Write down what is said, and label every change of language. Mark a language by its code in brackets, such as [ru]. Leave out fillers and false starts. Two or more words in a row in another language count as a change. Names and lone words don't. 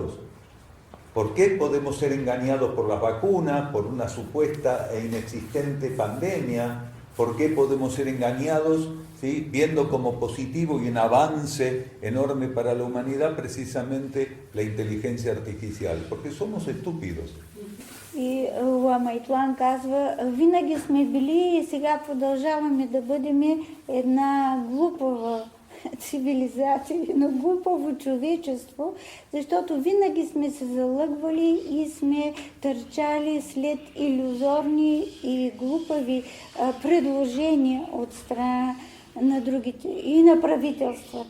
[es] ¿Por qué podemos ser engañados por las vacunas, por una supuesta e inexistente pandemia? ¿Por qué podemos ser engañados, ¿sí?, viendo como positivo y un avance enorme para la humanidad precisamente la inteligencia artificial? Porque somos estúpidos. [bg] И Лама Итлан казва, винаги сме били и сега продължаваме да бъдем една глупава цивилизация, едно глупаво човечество, защото винаги сме се залъгвали и сме търчали след илюзорни и глупави предложения от страна на другите и на правителствата.